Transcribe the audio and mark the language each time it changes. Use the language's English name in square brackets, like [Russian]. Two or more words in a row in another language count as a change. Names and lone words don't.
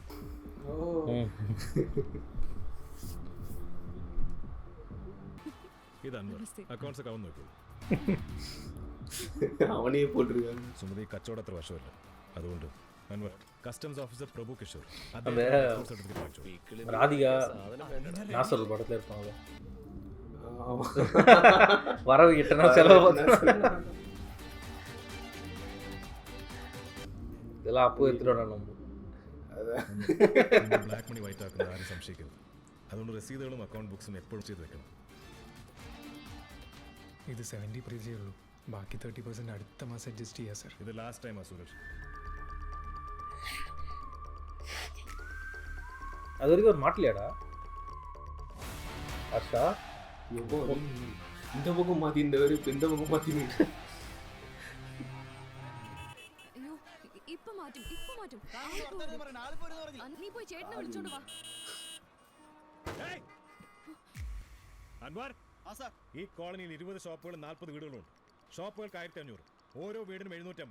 [Malayalam] ഇത് അൻവർ അക്കൗണ്ട്സ് ഒക്കെ അവൻ നോക്കൂ. അവനെ പോട്ടിരിക്കുകയാണ്. സുമതി കച്ചവടം അത്ര വശമല്ല. അതുകൊണ്ട് അൻവർ [English] customs officer [Malayalam] പ്രഭു കിഷോർ [Tamil] ராதிகா நாசர் படத்துல இருப்பாங்க. வரவு கிட்டனா செலவு இதெல்லாம் அப்போ எடுத்துட்டு நம்ம [English] black money [Malayalam] വൈറ്റ് ആക്കുന്ന ആരും സംശയിക്കരുത്. അതുകൊണ്ട് രസീതുകളും അക്കൗണ്ട് ബുക്സും എപ്പോഴും ചെയ്ത് വെക്കണം. ഇത് 70% ഉള്ളൂ. ബാക്കി 30% അടുത്ത മാസം അഡ്ജസ്റ്റ് ചെയ്യാം സാർ. ഇത് [English] last time [Malayalam] ആ സൂരജ്. [Tamil] அது வரைக்கும் ஒரு மாட்டலையாடா அர்ஷா? இந்த பக்கம் மாத்தி இந்த பக்கம் மாத்தி. [Malayalam] അയ്യോ ഇപ്പൊ മാറ്റും. നീ പോയി ചേട്ടനെ വിളിച്ചോണ്ട് വാ. അൻവർ, ഈ കോളനിയിൽ 20 ഷോപ്പുകളും 40 വീടുകളുണ്ട്. ഷോപ്പുകൾക്ക് 1500, ഓരോ വീടിനും 750.